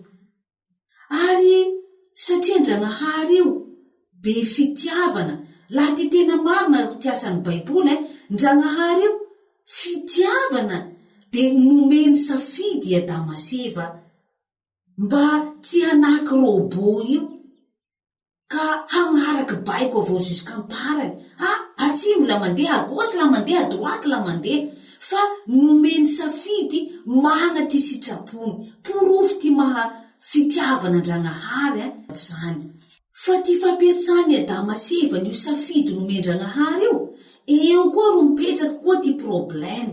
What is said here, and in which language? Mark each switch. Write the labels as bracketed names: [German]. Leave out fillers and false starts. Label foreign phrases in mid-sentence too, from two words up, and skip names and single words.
[Malagasy] Ary satria Ndragnahary io be fitiavana, laha ty tena marina ro tiasan'ny baiboly Ndragnahary io fitiavana de nomeny safidy Adama sy Eva mba tsy hanaky robô io ka hagnaraky baiko avao jusqu'amparany. Atsimo la mandeha, [French] à gauche [Malagasy] la mandeha, [French] à droite [Malagasy] la mandeha, fa nomeny safidy mana ty sitrapony porofo ty maha fitiavana Andranahary zany. Fa ty fampiasany Adama sy Eva io safidy nomendranahary eo koa ro mipetraky koa ty problemy.